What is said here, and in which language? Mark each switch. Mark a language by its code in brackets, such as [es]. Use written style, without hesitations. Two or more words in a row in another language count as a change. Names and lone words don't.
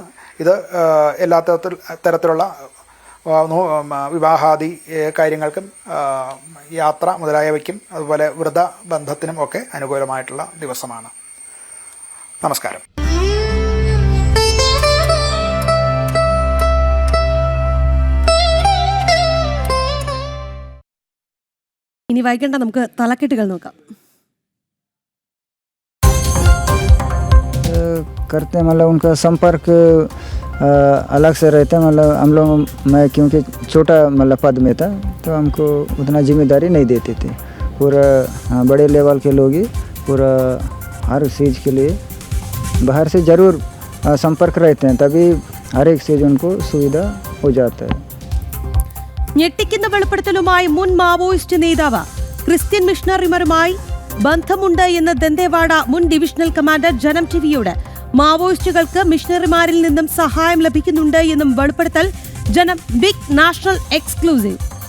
[ml] ഇത് എല്ലാ തരത്തിലുള്ള വിവാഹാദി കാര്യങ്ങൾക്കും യാത്ര മുതലായവയ്ക്കും അതുപോലെ വ്രതബന്ധത്തിനും ഒക്കെ അനുകൂലമായിട്ടുള്ള ദിവസമാണ്. നമസ്കാരം. ഇനി വൈകേണ്ട നമുക്ക് തലക്കെട്ടുകൾ നോക്കാം. [hi] करते हैं, मतलब उनका संपर्क अलग से रहता है. मतलब हम लोग, मैं क्योंकि छोटा मतलब पद में था तो हमको उतना जिम्मेदारी नहीं देते थे. पूरा बड़े लेवल के लोग ही पूरा हर चीज़ के लिए बाहर से ज़रूर संपर्क रहते हैं, तभी हर एक चीज़ उनको सुविधा हो जाता है. [ml] ഞെട്ടിക്കുന്ന വെളിപ്പെടുത്തലുമായി മുൻ മാവോയിസ്റ്റ് നേതാവ് ക്രിസ്ത്യൻ മിഷണറിമാരുമായി ബന്ധമുണ്ട് എന്ന് ദന്തേവാഡ മുൻ ഡിവിഷണൽ കമാൻഡർ ജനം ടിവിയോട് മാവോയിസ്റ്റുകൾക്ക് മിഷണറിമാരിൽ നിന്നും സഹായം ലഭിക്കുന്നുണ്ട് എന്നും വെളിപ്പെടുത്തൽ. [en] Janam big national exclusive.